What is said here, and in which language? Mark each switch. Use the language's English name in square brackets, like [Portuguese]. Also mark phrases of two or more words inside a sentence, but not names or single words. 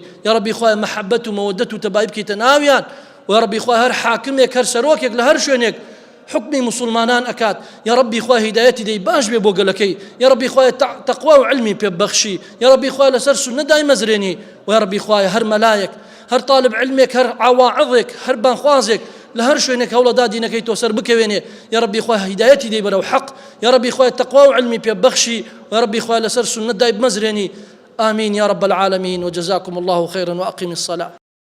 [Arabic] یا ڕەبی [Central Kurdish] خوای مەحەبەت و مەوەدەت و تەبایی بکەیتە ناویان، و [Arabic] یا ڕەبی [Central Kurdish] خوای هەر حاکمێک هەر سەرۆکێک لە هەر شوێنێک حکمی مسلمانان ئەکات، [Arabic] یا ڕەبی [Central Kurdish] خوای هیدایەتی دەی باش بێ بۆ گەلەکەی، [Arabic] یا ڕەبی [Central Kurdish] خوای تەقوا و علمی پێ بەخشی، [Arabic] یا ڕەبی [Central Kurdish] خوای لەسەر سوننە دایمەزرێنی، و [Arabic] یا ڕەبی [Central Kurdish] خوای هەر مەلایەک هەر طالب علمێک هەر عواعظێک هەر بانخوازێک لە هەر شوێنێک هەوڵەدا دینەکەی تۆ سەر بکەوێنێ، [Arabic] یا ڕەبی [Central Kurdish] خوای هیدایەتی دەی بەرەو حەق، [Arabic] یا ڕەبی [Central Kurdish] خوای تەقوا و علمی پێ بەخشی، و [Arabic] یا ڕەبی [Central Kurdish] خوای لەسەر سوننە دایمەزرێنی. [Arabic] آمين يا رب العالمين، وجزاكم الله خيرا وأقم الصلاة.